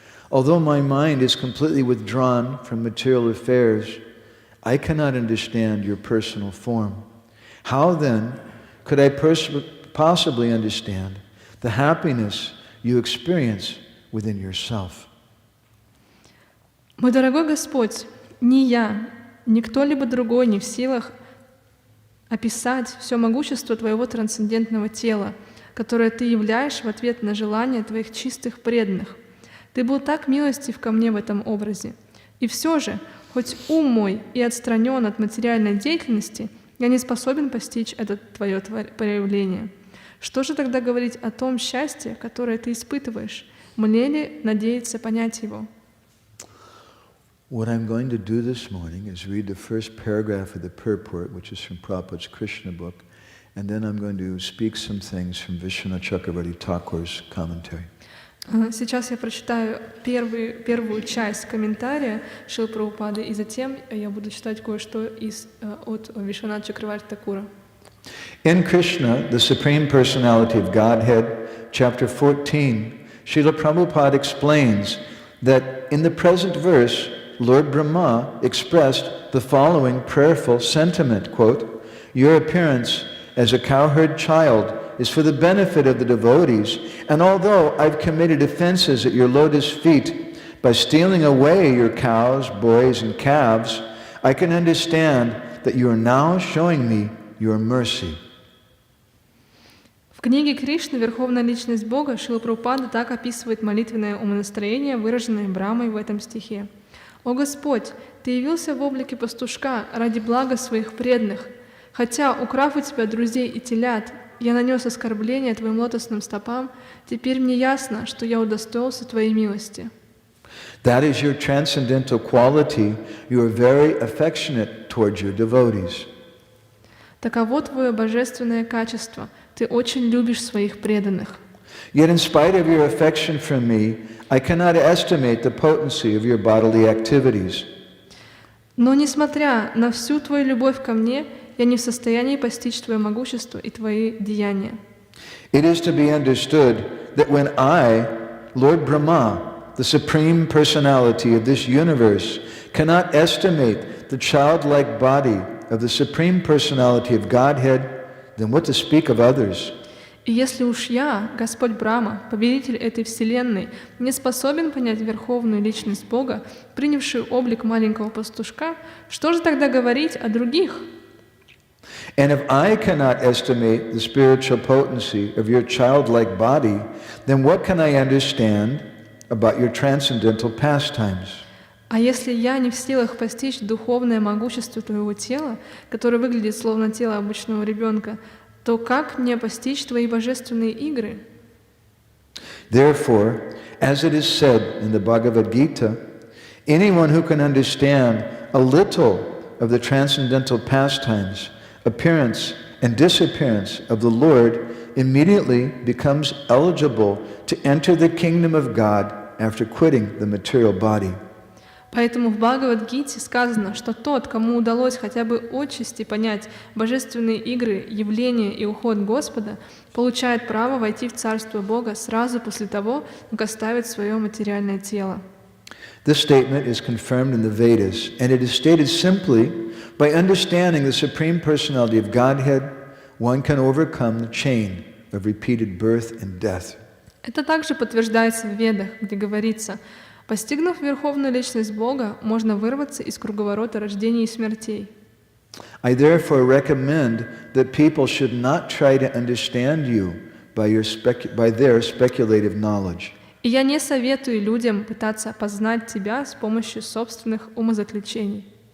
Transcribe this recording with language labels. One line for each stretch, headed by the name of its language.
English: Although my mind is completely withdrawn from material affairs, I cannot understand your personal form. How then could I possibly understand the happiness you experience within yourself?
Russian: Мой дорогой Господь, ни я, ни кто-либо другой не в силах описать все могущество Твоего трансцендентного тела, которое Ты являешь в ответ на желания Твоих чистых преданных. Ты был так милостив ко мне в этом образе. И все же, хоть ум мой и отстранен от материальной деятельности, я не способен постичь это Твое проявление. Что же тогда говорить о том счастье, которое Ты испытываешь? Мне ли надеяться понять его?
English: What I'm going to do this morning is read the first paragraph of the purport, which is from Prabhupada's Krishna book, and then I'm going to speak some things from Vishwanath Chakravarti Thakur's commentary.
Russian: Сейчас я прочитаю первую часть комментария Шрилы Прабхупады, и затем я буду читать кое-что от Вишваната Чакраварти Такура.
English: In Krishna, the Supreme Personality of Godhead, chapter 14, Srila Prabhupada explains that in the present verse, Lord Brahma expressed the following prayerful sentiment, quote, "Your appearance as a cowherd child is for the benefit of the devotees, and although I've committed offenses at your lotus feet by stealing away your cows, boys, and calves, I can understand that you are now showing me your mercy.
Russian: В книге Кришны «Верховная личность Бога» Шрила Прабхупада так описывает молитвенное умонастроение, выраженное Брамой в этом стихе. «О Господь, Ты явился в облике пастушка ради блага своих преданных. Хотя, украв у Тебя друзей и телят, я нанес оскорбление Твоим лотосным стопам, теперь мне ясно, что я удостоился Твоей милости».
English: That is your transcendental quality. You are very affectionate towards your devotees.
Russian: Таково Твое божественное качество. Ты очень любишь своих преданных.
English: Yet in spite of your affection for me, I cannot estimate the potency of your bodily activities.
Russian: Но несмотря на всю Твою любовь ко мне, я не в состоянии постичь Твое могущество и Твои деяния.
English: It is to be understood that when I, Lord Brahma, the Supreme Personality of this universe, cannot estimate the childlike body of the Supreme Personality of Godhead, then what to speak of others?
Russian: И если уж я, Господь Брахма, повелитель этой вселенной, не способен понять верховную личность Бога, принявшую облик маленького пастушка, что же тогда говорить о других?
English: And if I cannot estimate the spiritual potency of your childlike body, then what can I understand about your transcendental pastimes?
Russian: А если я не в силах постичь духовное могущество Твоего тела, которое выглядит словно тело обычного ребенка, то как мне постичь Твои божественные игры?
English: Therefore, as it is said in the Bhagavad Gita, anyone who can understand a little of the transcendental pastimes, appearance and disappearance of the Lord immediately becomes eligible to enter the kingdom of God after quitting the material body.
Russian: Поэтому в Бхагавад-гите сказано, что тот, кому удалось хотя бы отчасти понять божественные игры, явления и уход Господа, получает право войти в Царство Бога сразу после того, как оставит свое материальное тело.
English: This statement is confirmed in the Vedas, and it is stated simply, by understanding the Supreme Personality of Godhead, one can overcome the chain of repeated birth and death.
Russian: Это также подтверждается в Ведах, где говорится: постигнув верховную личность Бога, можно вырваться из круговорота рождений и смертей.
English: I therefore recommend that people should not try to understand you by their speculative knowledge.
Russian: И я не советую людям пытаться познать Тебя с помощью собственных умозаключений.